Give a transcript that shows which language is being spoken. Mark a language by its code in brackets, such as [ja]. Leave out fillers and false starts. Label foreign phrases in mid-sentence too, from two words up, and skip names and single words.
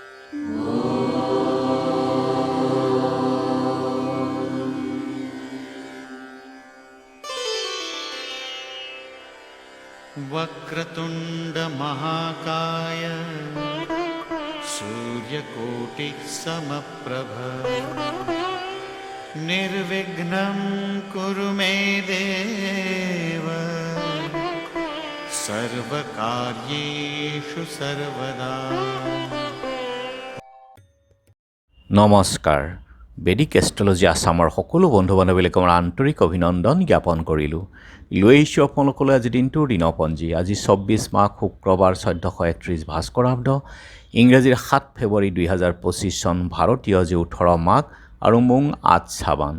[sa] वक्रतुंड महाकाय सूर्यकोटिः समप्रभ निर्विघ्नं कुरु मे देव सर्वकार्येषु सर्वदा। [as] নমস্কাৰ। বেদিক এষ্ট্ৰলজি আছামৰ সকলো বন্ধু বান্ধৱীলৈ মোৰ আন্তৰিক অভিনন্দন জ্ঞাপন কৰিলোঁ। লৈ আহিছোঁ আপোনালোকলৈ আজি দিনটোৰ দিনপঞ্জী। আজি 24 মাঘ শুক্ৰবাৰ 1431 ভাস্কৰাব্দ, ইংৰাজীৰ 7 ফেব্ৰুৱাৰী 2025 চন, ভাৰতীয় আজি 18 মাঘ আৰু মোং 8 শ্ৰাবণ।